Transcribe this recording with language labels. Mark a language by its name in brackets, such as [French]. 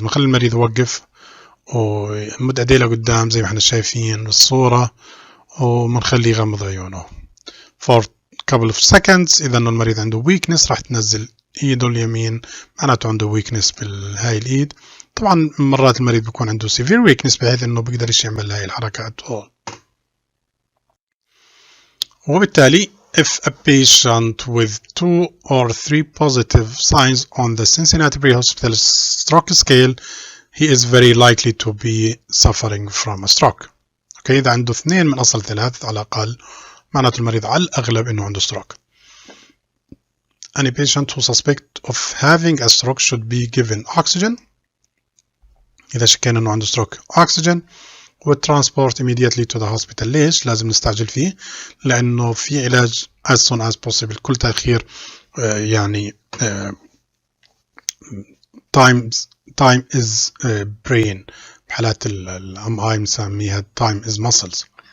[Arabic] بنخلي المريض يوقف ومد ايديه لقدام زي ما احنا شايفين بالصورة وبنخليه يغمض عيونه [English] for couple of seconds. [Arabic] إذا المريض عنده weakness راح تنزل إيده اليمين معناته عنده weakness بالهاي الإيد. طبعا مرات المريض بيكون عنده severe weakness بحيث إنه بيقدرش يعمل هاي الحركات. [English] وبالتالي if a patient with 2 or 3 positive signs on the Cincinnati Pre-Hospital Stroke Scale he is very likely to be suffering from a stroke. [Arabic] أوكي، إذا عنده 2 من أصل 3 على الأقل معناته المريض على الأغلب إنه عنده stroke. [English] Any patient who suspect of having a stroke should be given oxygen. [Arabic] إذا شكينا إنه عنده [English] stroke oxygen والترانسبورت immediately to the hospital. [Arabic] ليش لازم نستعجل فيه؟ لأنه في علاج [English] as soon as possible. كل تأخير يعني time is brain. بحالات هاي مسميها time is muscles.